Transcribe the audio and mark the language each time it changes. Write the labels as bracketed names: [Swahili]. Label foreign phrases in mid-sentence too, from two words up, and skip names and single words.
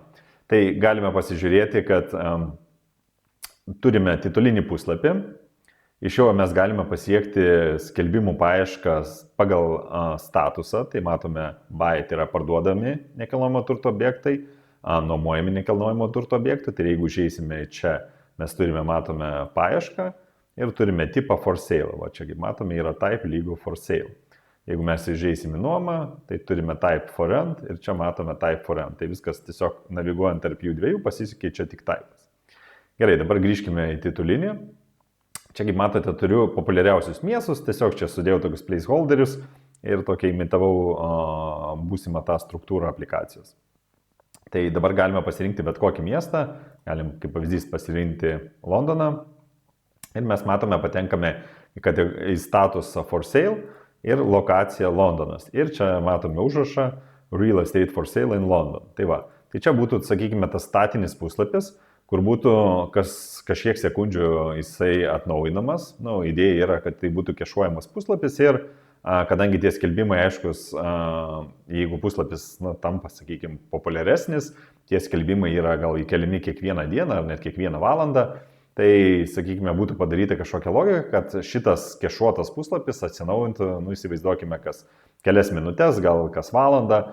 [Lithuanian] Tai galime pasižiūrėti, kad turime titulinį puslapį, iš jo mes galime pasiekti skelbimų paieškas pagal statusą, tai matome buy, tai yra parduodami nekilnojamo turto objektai, nuomojami nekilnojamo turto objektai, tai jeigu išeisime čia, mes matome paiešką ir turime tipą [English] for sale, [Lithuanian] va čia kaip matome yra type lygu [English] for sale. [Lithuanian] Jeigu mes išeisime nuomą, tai turime [English] type for rent [Lithuanian] ir čia matome [English] type for rent, [Lithuanian] tai viskas tiesiog naviguojant tarp jų dviejų pasikeičia tik typas. Gerai, dabar grįžkime į titulinį. Čia, kaip matote, turiu populiariausius miestus, tiesiog čia sudėjau tokius placeholderius ir tokia imitavau būsimą tą struktūrą aplikacijos. Tai dabar galime pasirinkti bet kokį miestą, galim kaip pavyzdys pasirinkti Londoną ir mes matome, patenkame į statusą [English] for sale [Lithuanian] ir lokaciją Londonas. Ir čia matome užrašą [English] Real Estate for Sale in London. [Lithuanian] Tai va, tai čia būtų, sakykime, tas statinis puslapis, kur būtų kažkiek sekundžių jisai atnaujinamas. Idėja yra, kad tai būtų kešuojamas puslapis ir kadangi tie skelbimai, aiškus, jeigu puslapis tampa, sakykime, populiaresnis, tie skelbimai yra gal įkeliami kiekvieną dieną ar net kiekvieną valandą, tai, sakykime, būtų padaryta kažkokia logika, kad šitas kešuotas puslapis atsinaujintų, įsivaizduokime, kas kelias minutės, gal kas valandą.